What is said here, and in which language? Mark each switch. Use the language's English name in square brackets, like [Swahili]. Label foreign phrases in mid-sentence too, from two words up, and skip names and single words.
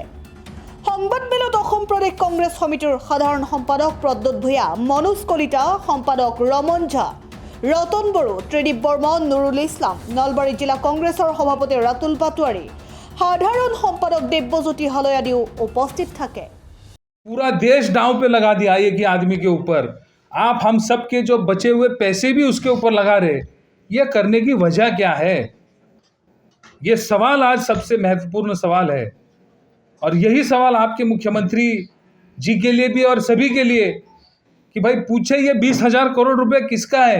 [Assamese] সংবাদমেলত অসম প্ৰদেশ কংগ্ৰেছ সমিতিৰ সাধাৰণ সম্পাদক প্ৰদ্যুৎ ভূঞা, মনোজ কলিতা, সম্পাদক ৰমন ঝা, ৰতন বড়ো, ত্ৰিদীপ বৰ্মন, নুৰুল ইছলাম, নলবাৰী জিলা কংগ্ৰেছৰ সভাপতি ৰাতুল পাটোৱাৰী, সাধাৰণ সম্পাদক দেৱজ্যোতি হালৈ আদিও উপস্থিত থাকে। [Hindi] पूरा देश दांव पे लगा दिया एक ही आदमी के ऊपर। आप हम सब के जो बचे हुए पैसे भी उसके ऊपर लगा रहे। ये करने की वजह क्या है। ये सवाल आज सबसे महत्वपूर्ण सवाल है और यही सवाल आपके मुख्यमंत्री जी के लिए भी और सभी के लिए कि भाई पूछे ये 20,000 करोड़ रुपए किसका है।